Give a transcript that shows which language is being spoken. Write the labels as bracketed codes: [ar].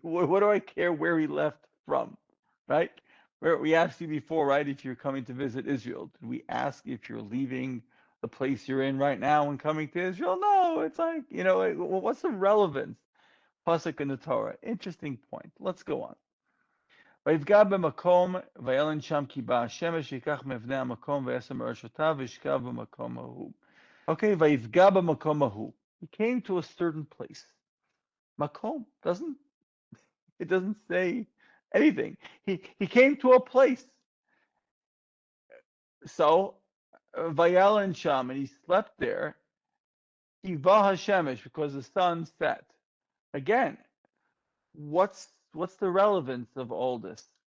[en] What do I care where he left from? Right? We asked you before, right? If you're coming to visit Israel, did we ask if you're leaving the place you're in right now and coming to Israel? No, it's like, what's the relevance? Pasuk in the Torah. Interesting point. Let's go on. [he] ויפגע במקום, וילן שם כי באה השמש, ייקח מאבני המקום, וישם מראשותיו, וישכב במקום ההוא. Okay, ויפגע במקום ההוא. [en] He came to a certain place. Makom doesn't say anything. He came to a place. So, [he] vayelin sham, [en] and he slept there. [he] Ki ba hashemesh, [en] because the sun set. Again, what's the relevance of all this?